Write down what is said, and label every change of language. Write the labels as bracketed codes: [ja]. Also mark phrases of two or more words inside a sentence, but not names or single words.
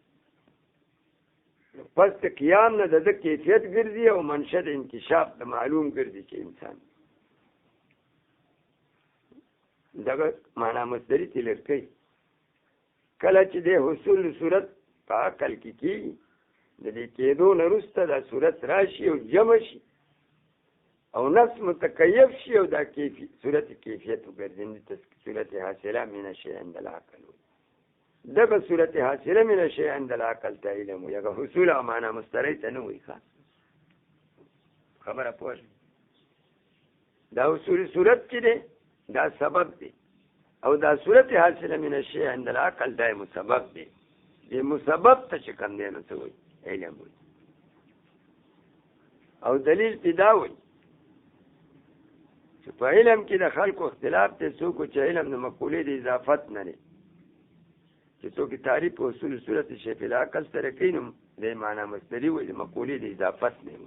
[ps] پس د قیام نه د ده کیفیت ګرځي او منشأ د انکشاف د معلوم ګرځي چې انسان دغه معنا مصدري تلر کوي. کله چې د حصول صورت په عقل کې کېږي، د دې کېدو نه وروسته دا صورت راشي او جمع شي او نفس متکیف شي او دا صورت کیفیت وګرځي، [ar] صورت حاصله من الشیء عند العقل. [ps] دغه [ar] صورت حاصله من الشیء عند العقل [ps] ته علم وایي، هغه حصول او معنا مصدري ته نه وایي. خبره پوه شوه؟ دا حصول صورت چې دی دا سبب دی، او دا [ar] صورت حاصله من الشیء عند العقل [ps] دا مسبب دی. دې مسبب ته چې کوم دی نو څه وایي؟ علم وایي. او دلیل پې دا وایي چې په علم کې د خلکو اختلاف دی، څوک چې علم د مقولې د اضافت نه دی، چې څوک تعریف په اصول صورت [ar] شی فی العقل [ps] سره کوي نو د معنا مصدري وایي، د مقولې د اضافت نه وایي.